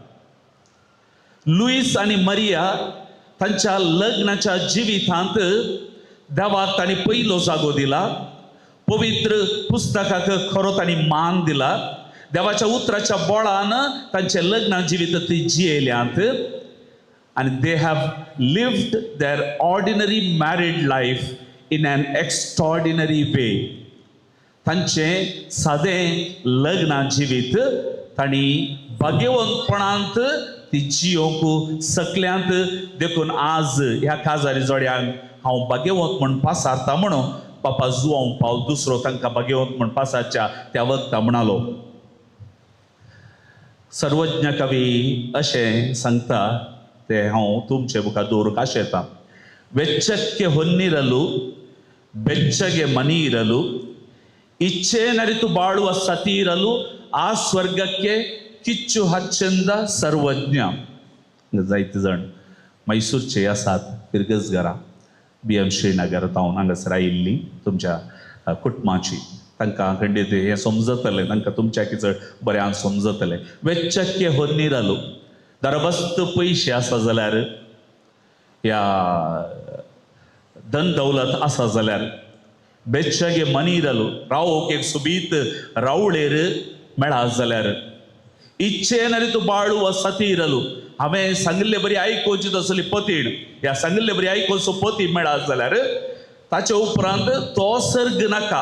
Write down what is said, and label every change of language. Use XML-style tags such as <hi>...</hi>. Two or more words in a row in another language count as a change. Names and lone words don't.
<kok>लुईस आनी मारिया तांच्या लग्नाच्या जिवितांत देवाक तांणी पयलो जागो दिला. पवित्र पुस्तकाक खरो तांणी मान दिला. देवाच्या उतराच्या बळान तांचे लग्ना जिवीत ती जियेल्यांत आनी</kok> <en>they have lived their ordinary married life in an extraordinary way.</en> <kok>तांचे सादें लग्ना जिवीत तांणी भाग्यवंतपणांत ती जियोवंक सकल्यांत देखून आज ह्या काजारी जोड्यांक हांव भाग्यवंत म्हूण पासारता म्हणून पापा जुआंव पाऊल दुसरो तांकां भाग्यवंत म्हूण पासारच्या त्या वक्ता म्हणालो. सर्वज्ञ कवी अशें सांगता ते हांव तुमचे मुखार दवरूंक आशेता.</kok> <kn>ವೆಚ್ಚಕ್ಕೆ ಹೊನ್ನಿರಲು ಬೆಚ್ಚಗೆ ಮನಿಯಿರಲು ಇಚ್ಛೆ ನರಿತು ಬಾಳುವ ಸತಿಯಿರಲು ಆ ಸ್ವರ್ಗಕ್ಕೆ ಕಿಚ್ಚು ಹಚ್ಚೆಂದ सर्वज्ञ.</kn> <kok>जायते जण मैसूरचे आसात किर्गजगारा BM श्रीनगर जावन हांगासर आयिल्लीं तुमच्या कुटुंबाची तांकां खंडीत हें समजतलें, तांकां तुमच्या किचड बऱ्यान समजतलें.</kok> <kn>ವೆಚ್ಚಕ್ಕೆ ಹೊನ್ನಿರಲು</kn> <kok>दरबस्त पयशे आसा जाल्यार या धन दौलत आसा जाल्यार</kok> <kn>ಬೆಚ್ಚಗೆ ಮನಿಯಿರಲು</kn> <kok>रावोक एक सुबीत रावळेर मेळा जाल्यार इच्छेन तूं</kok> <kn>ಬಾಳು ಸತಿ ಇರಲು</kn> <kok>हांवें सांगिल्ले बरी आयकोवची तसली पतीण ह्या सांगिल्ले बरी आयकोवचो पती मेळा जाल्यार ताचे उपरांत तो सर्ग नाका.</kok>